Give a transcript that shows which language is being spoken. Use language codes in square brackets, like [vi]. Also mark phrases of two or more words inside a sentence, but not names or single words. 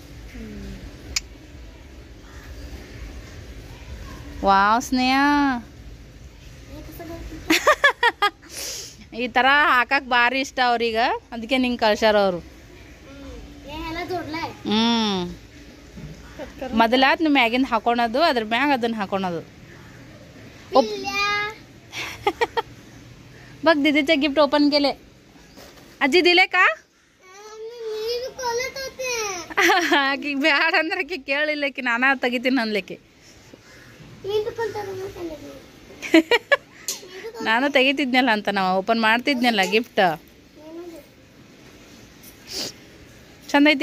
[kn] ವಾವ್ ಸ್ನೇಹ, ಈ ಥರ ಹಾಕಕ್ಕೆ ಭಾರಿ ಇಷ್ಟ ಅವ್ರೀಗ. ಅದಕ್ಕೆ ನಿಂಗೆ ಕಳ್ಸ್ಯಾರ ಅವರು. ಮೊದಲಾತ್ ನೀವು ಮ್ಯಾಗಿಂದ ಹಾಕೊಳೋದು, ಅದ್ರ ಮ್ಯಾಗ ಅದನ್ನ ಹಾಕೊಳೋದು. [mr] बघ दीदीचे गिफ्ट ओपन केले. अज्जी दिले का? [kn] ಆಕಿಗೆ ಬ್ಯಾಡ ಅಂದ್ರೆ ಆಕಿ ಕೇಳಿಲ್ಲಕಿ ನಾನಾ ತೆಗಿತೀನಿ ಅನ್ಲಿಕ್ಕೆ. ನಾನು ತೆಗಿತಿದ್ನಲ್ಲ ಅಂತ ನಾವು ಓಪನ್ ಮಾಡ್ತಿದ್ನಲ್ಲ ಗಿಫ್ಟ್. ಚಂದ ಐತಿ.